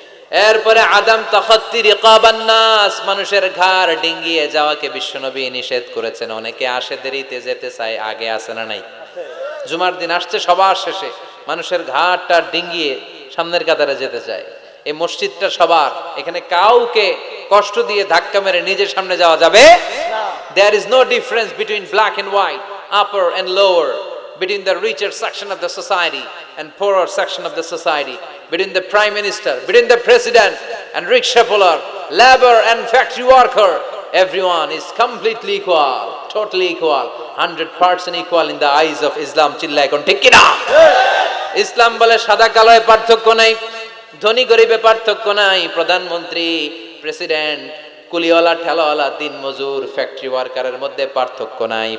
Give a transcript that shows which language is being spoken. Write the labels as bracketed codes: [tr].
[bn] এরপরে [ar] আদম তাখাত্তি রিকাবান নাস, [bn] মানুষের ঘাড় ডিঙ্গিয়ে যাওয়াকে বিশ্বনবী নিষেধ করেছেন। অনেকে আসে দেরিতে যেতে চায়, আগে আসে না নাই? জুমার দিন আসছে সবার শেষে, মানুষের ঘাড়টা ডিঙ্গিয়ে সামনের কাতারে যেতে চায়। এই মসজিদটা সবার, এখানে কাউকে কষ্ট দিয়ে ধাক্কা মেরে নিজের সামনে যাওয়া যাবে না। [en] There is no difference between black and white, upper and lower, between the richer section of the society and poorer section of the society, between the prime minister, between the president and rickshaw puller, labor and factory worker. Everyone is completely equal, totally equal, 100% equal in the eyes of Islam. [bn] চিল্লায় কোন ঠিক কিনা? ইসলাম বলে সাদা কালোয় পার্থক্য নাই, ধনী গরিবে পার্থক্য নাই, প্রধানমন্ত্রী, প্রেসিডেন্ট, কুলিওয়ালা, ঠেলাওয়ালা, দিন মজুর, ফ্যাক্টরি ওয়ার্কারের মধ্যে পার্থক্য নাই।